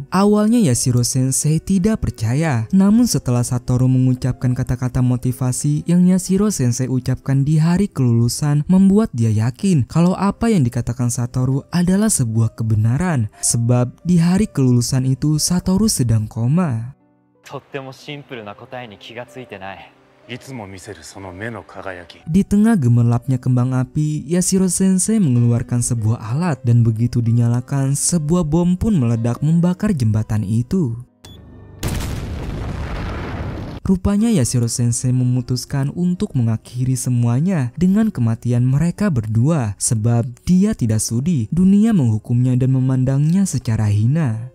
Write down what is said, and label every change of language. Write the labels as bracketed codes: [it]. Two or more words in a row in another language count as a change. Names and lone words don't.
[id] Awalnya Yashiro Sensei tidak percaya, namun setelah Satoru mengucapkan kata-kata motivasi yang Yashiro Sensei ucapkan di hari kelulusan membuat dia yakin kalau apa yang dikatakan Satoru adalah sebuah kebenaran. Sebab di hari kelulusan itu Satoru sedang koma. [ja] とってもシンプルな答えに気がついてない。いつも見せるその目の輝き。 [id] Di tengah gemerlapnya kembang api, Yashiro Sensei mengeluarkan sebuah alat dan begitu dinyalakan, sebuah bom pun meledak membakar jembatan itu. Rupanya Yashiro Sensei memutuskan untuk mengakhiri semuanya dengan kematian mereka berdua sebab dia tidak sudi dunia menghukumnya dan memandangnya secara hina.